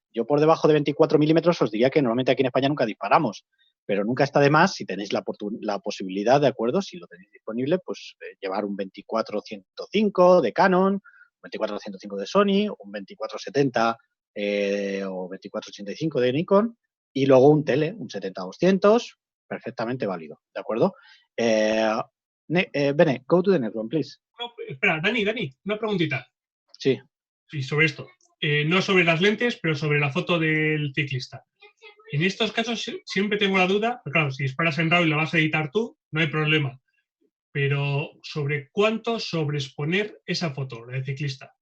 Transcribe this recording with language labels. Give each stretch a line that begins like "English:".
Spanish: Yo por debajo de 24 milímetros os diría que normalmente aquí en España nunca disparamos, pero nunca está de más, si tenéis la posibilidad, ¿de acuerdo? Si lo tenéis disponible, pues llevar un 24-105 de Canon, un 24-105 de Sony, un 24-70 o 24-85 de Nikon y luego un tele, un 70-200, perfectamente válido, ¿de acuerdo?
English: Bene, go to the next one, please.
Spanish: No, espera, Dani, una preguntita. Sí. Sí, sobre esto. No sobre las lentes, pero sobre la foto del ciclista. En estos casos siempre tengo la duda, pero claro, si disparas en RAW y la vas a editar tú, no hay problema. Pero sobre cuánto sobreexponer esa foto del ciclista.